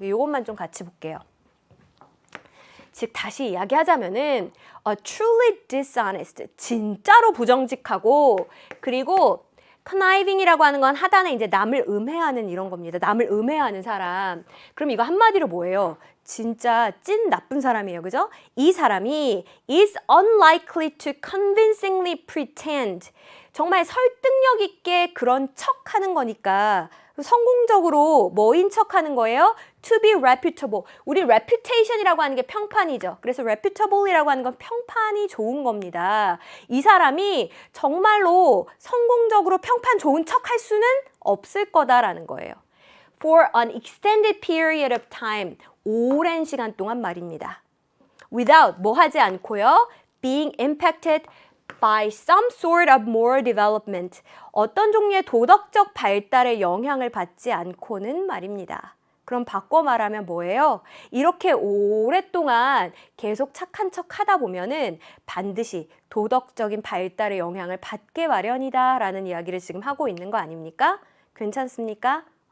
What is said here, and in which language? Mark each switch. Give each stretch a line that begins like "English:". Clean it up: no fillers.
Korean: 요것만 좀 같이 볼게요. 즉 다시 이야기하자면은
English: truly dishonest,
Korean: 진짜로 부정직하고 그리고 conniving이라고 하는 건 하단에 이제 남을 음해하는 이런 겁니다. 남을 음해하는 사람. 그럼 이거 한마디로 뭐예요? 진짜 찐 나쁜 사람이에요. 그죠? 이 사람이
English: is unlikely to convincingly pretend.
Korean: 정말 설득력 있게 그런 척하는 거니까 성공적으로 뭐인 척하는 거예요?
English: To be reputable.
Korean: 우리 reputation이라고 하는 게 평판이죠. 그래서 reputable이라고 하는 건 평판이 좋은 겁니다. 이 사람이 정말로 성공적으로 평판 좋은 척할 수는 없을 거다라는 거예요.
English: For an extended period of time.
Korean: 오랜 시간 동안 말입니다. Without, 뭐 하지 않고요.
English: Being impacted by some sort of moral development.
Korean: 어떤 종류의 도덕적 발달에 영향을 받지 않고는 말입니다. 그럼 바꿔 말하면 뭐예요? 이렇게 오랫동안 계속 착한 척 하다 보면은 반드시 도덕적인 발달에 영향을 받게 마련이다 라는 이야기를 지금 하고 있는 거 아닙니까? 괜찮습니까?